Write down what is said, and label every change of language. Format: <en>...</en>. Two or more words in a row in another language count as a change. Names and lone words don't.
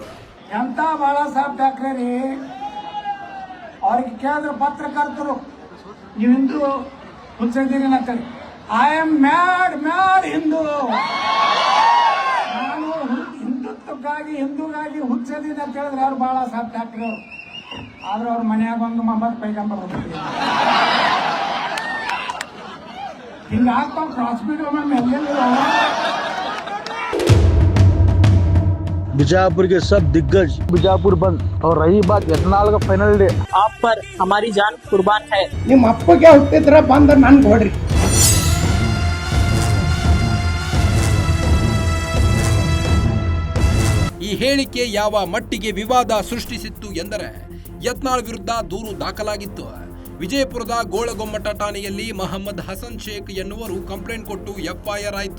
<kn>ಎಂತ ಬಾಳಾ ಸಾಹೇಬ್ ಠಾಕ್ರೆ ರೀ, ಅವ್ರಿಗೆ ಕೇಳಿದ್ರು ಪತ್ರಕರ್ತರು, ನೀವು ಹಿಂದೂ ಹುಚ್ಚಿದ್ದೀರಿ ಅಂತೇಳಿ.</kn> <en>I am mad Hindu,</en> <kn>ನಾನು ಹಿಂದುತ್ವಕ್ಕಾಗಿ ಹಿಂದೂಗಾಗಿ ಹುಚ್ಚಿದ್ದೀನಿ ಅಂತ ಹೇಳಿದ್ರೆ ಅವ್ರು ಬಾಳಾ ಸಾಹೇಬ್ ಠಾಕ್ರೆ ಅವರು. ಆದ್ರೆ ಅವ್ರ ಮನೆಯಾಗ ಒಂದು ಮೊಹಮ್ಮದ್ ಪೈಗಂಬರ್ ಹೋಗ್ತಿದ್ರು.</kn> <hi>बीजापुर के सब दिग्गज बीजापुर बंद और रही बात यत्नाल का</hi> <en>final day</en> <hi>आप पर हमारी जान कुर्बान है.</hi> <kn>ನಿಮ್ಮ ಅಪ್ಪಗೆ ಹುಟ್ಟಿದ್ರ ಬಂದ ನನ್ ಕೊಡ್ರಿ. ಈ ಹೇಳಿಕೆ ಯಾವ ಮಟ್ಟಿಗೆ ವಿವಾದ ಸೃಷ್ಟಿಸಿತ್ತು ಎಂದರೆ ಯತ್ನಾಳ್ ವಿರುದ್ಧ ದೂರು ದಾಖಲಾಗಿತ್ತು. ವಿಜಯಪುರದ ಗೋಳಗೊಮ್ಮಟ ಠಾಣೆಯಲ್ಲಿ ಮೊಹಮ್ಮದ್ ಹಸನ್ ಶೇಖ್ ಎನ್ನುವರು ಕಂಪ್ಲೇಂಟ್ ಕೊಟ್ಟು ಎಫ್ಐಆರ್ ಆಯಿತು.</kn>